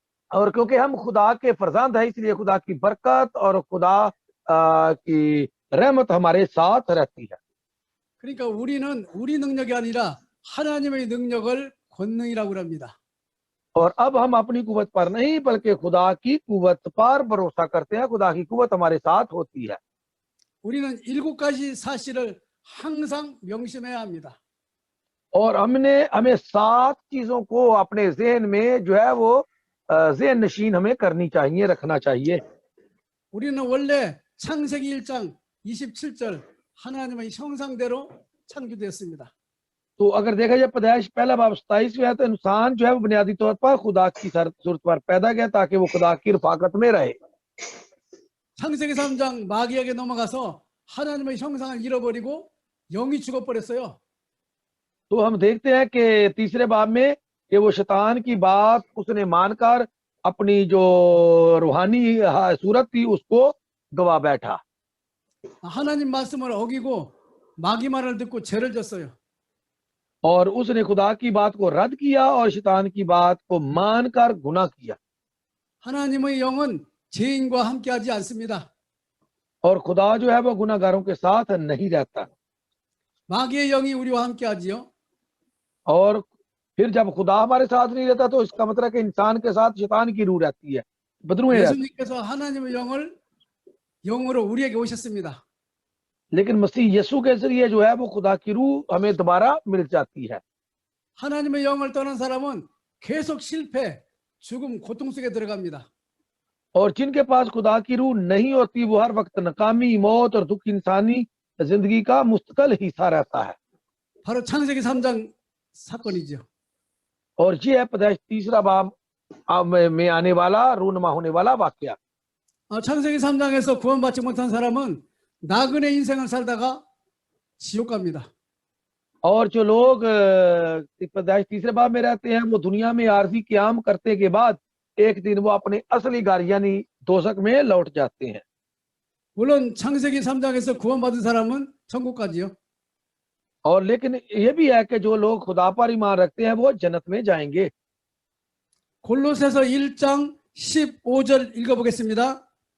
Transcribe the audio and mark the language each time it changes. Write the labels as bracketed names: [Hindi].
[Hindi] और क्योंकि हम खुदा के फरजंद हैं, इसलिए खुदा की बरकत और खुदा की रहमत हमारे साथ रहती है। [Korean] 그러니까 우리는 우리 능력이 아니라 하나님의 능력을 권능이라고 합니다. [Hindi] और अब हम अपनी कुव्वत पर नहीं बल्कि खुदा की कुव्वत पर भरोसा करते हैं। खुदा की कुव्वत हमारे साथ होती है। [Korean] 우리는 7가지 사실을 항상 명심해야 합니다. [Hindi] और हमें 7 चीजों को अपने ज़हन में जो है वो ज़हन नशीन हमें करनी चाहिए, रखना चाहिए। [Korean] 우리는 원래 창세기 1장 27절 하나님의 형상대로 창조되었습니다. [Hindi] तो अगर देखा जाए पैदाइश पहला बाब 27 में है, तो इंसान जो है वो बुनियादी तौर पर खुदा की सूरत पर पैदा गया ताकि वो खुदा की रफाकत में रहे। [Korean] 창세기 3장 마귀에게 넘어가서 하나님의 형상을 잃어버리고 영이 죽어버렸어요. [Hindi] तो हम देखते हैं कि तीसरे बाब में कि वो शैतान की बात उसने मानकर अपनी जो रूहानी सूरत थी उसको गवा बैठा। [Korean] 하나님 말씀을 어기고 마귀 말을 듣고 죄를 졌어요. [Hindi] और उसने खुदा की बात को रद्द किया और शैतान की बात को मानकर गुनाह किया। [Korean] 하나님의 영은 죄인과 함께하지 않습니다. [Hindi] और खुदा जो है वो गुनाहगारों के साथ नहीं रहता। [Korean] 마귀의 영이 우리와 함께하지요. [Hindi] और फिर जब खुदा हमारे साथ नहीं रहता तो इसका मतलब कि इंसान के साथ शैतान की रूह रहती है, बदरूहें रहती है। [Korean] 예수님께서 하나님의 영으로 우리에게 오셨습니다. [Hindi] लेकिन मसीह यीशु के जरिए जो है वो खुदा की रूह हमें दोबारा मिल जाती है। [Korean] 하나님의 영을 떠난 사람은 계속 실패, 죽음, 고통 속에 들어갑니다. [Hindi] और जिनके पास खुदा की रूह नहीं होती वो हर वक्त नाकामी, मौत और दुख इंसानी जिंदगी का मुस्तकिल हिस्सा रहता है। [Korean] 바로 창세기 3장 사건이죠. [Hindi] और ये है पैदाइश तीसरा बाब में आने वाला रूनमा होने वाला वाक्य। [Korean] 창세기 3장에서 구원받지 못한 사람은 나그네 인생을 살다가 지옥 갑니다. [Hindi] और जो लोग पैदाइश तीसरे बाब में रहते हैं वो दुनिया में आरजी क्याम करते के बाद एक दिन वो अपने असली घर यानी दोजख में लौट जाते हैं। [Korean] 물론 창세기 3장에서 구원받은 사람은 천국 가지요. [Hindi] और लेकिन ये भी है कि जो लोग खुदा पर ईमान रखते हैं वो जन्नत में जाएंगे। [Korean] 골로새서 1장 15절 읽어보겠습니다.